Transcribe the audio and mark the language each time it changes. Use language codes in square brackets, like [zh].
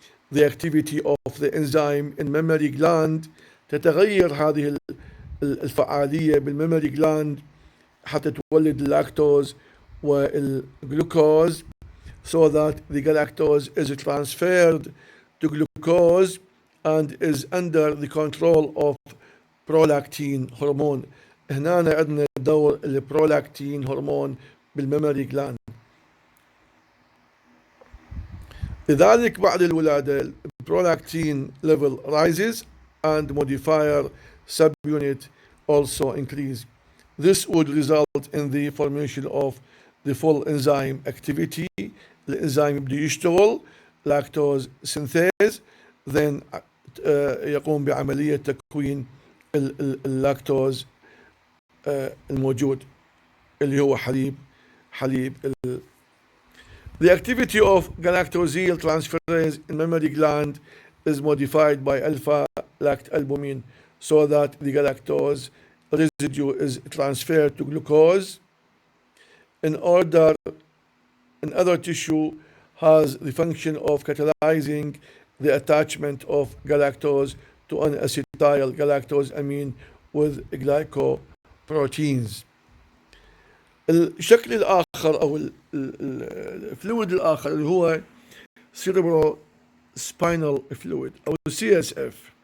[en] the activity of the enzyme in mammary gland. [ar] تتغير هذه الفعالية بالميموري جلاند حتى تولد اللاكتوز والجلوكوز, [en] so that the galactose is transferred to glucose and is under the control of prolactin hormone. [ar] هنا عندنا دور البرولactin هرمون بالميموري جلاند. لذلك بعد الولادة [en] prolactin level rises and modifier subunit also increase. This would result in the formation of the full enzyme activity. [ar] الانزيم يبدأ يشتغل [en] lactose synthase, then [ar] يقوم بعملية تكوين اللاكتوز الموجود اللي هو حليب. [en] The activity of galactosyl transferase in mammary gland is modified by alpha-lactalbumin, so that the galactose residue is transferred to glucose. In other tissue has the function of catalyzing the attachment of galactose to an acetyl galactosamine with glycoproteins. [ar] الشكل الآخر أو الفلويد الآخر اللي هو cerebrospinal fluid أو CSF.